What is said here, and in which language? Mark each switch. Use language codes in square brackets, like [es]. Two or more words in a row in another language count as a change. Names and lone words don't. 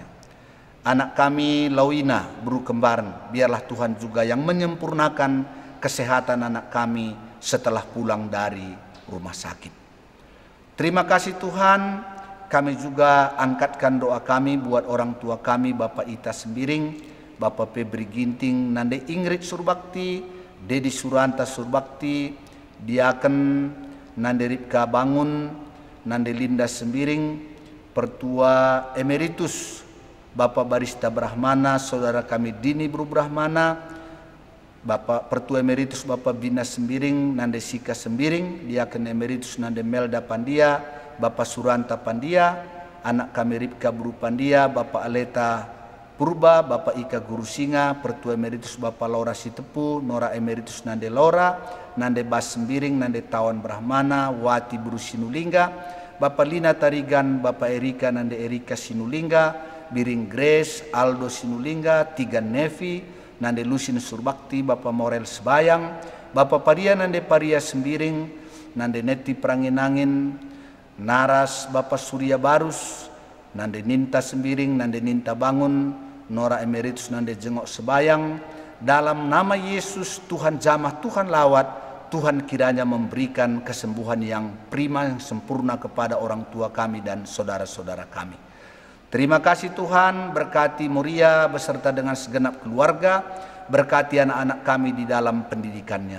[id] Anak kami Lawina Bru Kembaran, biarlah Tuhan juga yang menyempurnakan kesehatan anak kami setelah pulang dari rumah sakit. Terima kasih Tuhan, kami juga angkatkan doa kami buat orang tua kami, Bapak Ita Sembiring, Bapak Febri Ginting, Nande Ingrid Surbakti, Dedi Suranta Surbakti, Diaken Nande Ripka Bangun, Nande Linda Sembiring, Pertua Emeritus Bapak Barista Brahmana, saudara kami Dini Bru Brahmana, Bapak Pertua Emeritus Bapak Bina Sembiring, Nande Sika Sembiring, Diaken Emeritus Nande Melda Pandia, Bapak Suranta Pandia, anak kami Ripka Bru Pandia, Bapak Aleta Purba, Bapak Ika Guru Singa, Pertua Emeritus Bapak Laura Sitepu, Nora Emeritus Nande Laura, Nande Bas Sembiring, Nande Tawan Brahmana, Wati Buru Sinulingga, Bapak Lina Tarigan, Bapak Erika Nande Erika Sinulingga, Biring Grace, Aldo Sinulingga, Tigan Nevi, Nande Lusin Surbakti, Bapak Morel Sebayang, Bapak Paria Nande Paria Sembiring, Nande Neti Pranginangin, Naras Bapak Surya Barus, Nande Ninta Sembiring, Nande Ninta Bangun, Nora Emeritus Nande Jengok Sebayang. Dalam nama Yesus, Tuhan jamah, Tuhan lawat, Tuhan kiranya memberikan kesembuhan yang prima, yang sempurna kepada orang tua kami dan saudara-saudara kami. Terima kasih Tuhan, berkati Moria beserta dengan segenap keluarga, berkati anak-anak kami di dalam pendidikannya.